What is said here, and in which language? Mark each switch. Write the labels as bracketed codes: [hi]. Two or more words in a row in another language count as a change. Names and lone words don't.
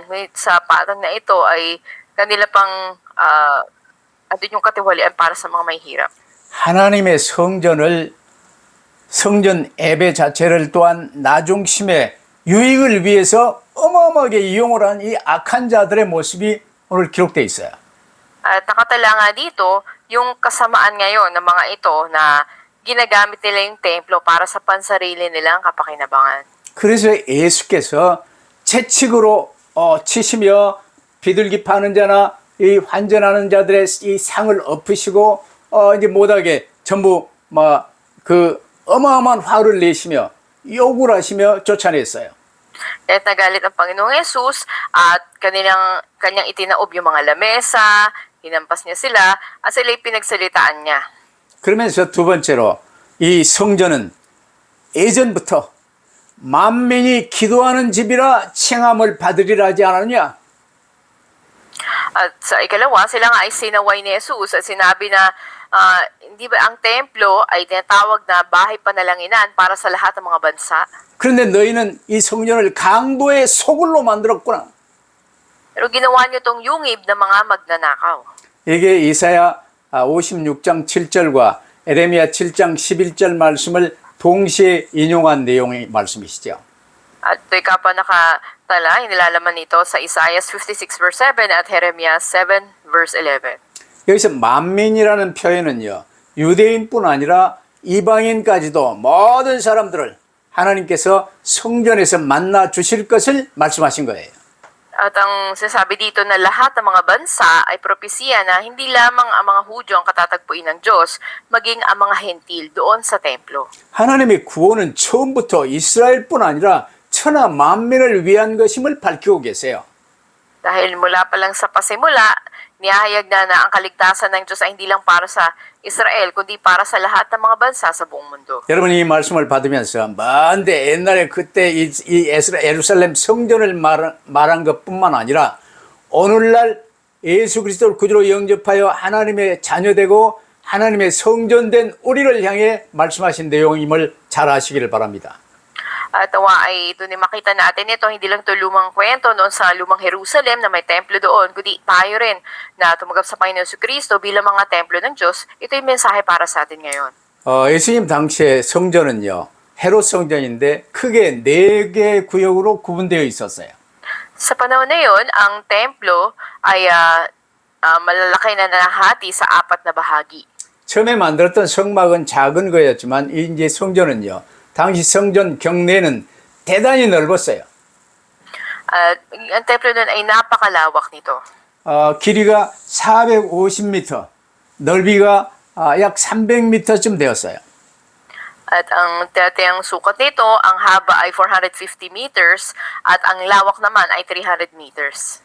[tl] Ngunit sa patong na ito ay kanila pang andun yung katiwalian para sa mga mahihirap. [ko] 하나님의 성전 예배 자체를 또한 나중심의 유익을 위해서 어마어마하게 이용을 한 이 악한 자들의 모습이 오늘 기록되어 있어요. [tl] At nakatala nga dito, yung kasamaan ngayon ng mga ito na ginagamit nila yung templo para sa pansarili nilang kapakinabangan. [ko] 그래서 예수께서 채찍으로 치시며 비둘기 파는 자나 이 환전하는 자들의 이 상을 엎으시고 이제 못하게 전부 막 그 어마어마한 화를 내시며 욕을 하시며 쫓아냈어요. [tl] At nagalit ang Panginoong Yesus at kanyang itinaob yung mga lamesa, hinampas niya sila, at sila'y pinagsalitaan niya. [ko] 그러면서 두 번째로 이 성전은 예전부터 만민이 기도하는 집이라 칭함을 받으리라 하지 않았느냐? [tl] At sa ikalawa, sila nga ay sinaway ni Jesus at sinabi na hindi ba ang templo ay tinatawag na bahay panalanginan para sa lahat ng mga bansa? [ko] 그런데 너희는 이 성전을 강도의 소굴로 만들었구나. [tl] Pero ginawa niyo tong yungib ng mga magnanakaw. [ko] 이게 이사야 56장 7절과 에레미야 7장 11절 말씀을 동시에 인용한 내용의 말씀이시죠. [tl] At ito'y kapwa nakatala, inilalaman nito sa Isaiah 56 verse 7 at Jeremiah 7 verse 11. [ko] 여기서 만민이라는 표현은요, 유대인뿐 아니라 이방인까지도 모든 사람들을 하나님께서 성전에서 만나 주실 것을 말씀하신 거예요. [tl] At ang sinasabi dito na lahat ng mga bansa ay propesya na hindi lamang ang mga Hudyo ang katatagpuin ng Diyos, maging ang mga hentil doon sa templo. [ko] 하나님의 구원은 처음부터 이스라엘뿐 아니라 천하 만민을 위한 것임을 밝히고 계세요. [tl] Dahil mula pa lang sa pasimula, Niyahayag na ang kaligtasan ng Diyos ay hindi lang para sa Israel, kundi para sa lahat ng mga bansa sa buong mundo. [ko] 여러분 이 말씀을 받으면서 근데 옛날에 그때 예루살렘 성전을 말한 것뿐만 아니라 오늘날 예수 그리스도를 구주로 영접하여 하나님의 자녀되고 하나님의 성전된 우리를 향해 말씀하신 내용임을 잘 아시기를 바랍니다. [tl] At nawa ay ito ni makita natin ito, hindi lang ito lumang kwento noon sa lumang Jerusalem na may templo doon, kundi tayo rin na tumanggap sa Panginoon Kristo bilang mga templo ng Diyos. Ito yung mensahe para sa atin ngayon. [ko] 예수님 당시의 성전은요, 헤롯 성전인데 크게 4개의 구역으로 구분되어 있었어요. [tl] Sa panahon na yon, ang templo ay malalaki na nahati sa 4 na bahagi. [ko] 처음에 만들었던 성막은 작은 거였지만 이제 성전은요, 당시 성전 경내는 대단히 넓었어요. [tl] At ang templo nun ay napakalawak nito. [ko] 길이가 450m, 넓이가 약 300m쯤 되었어요. [tl] At ang tatayang sukat nito, ang haba ay 450 meters at ang lawak naman ay 300 meters.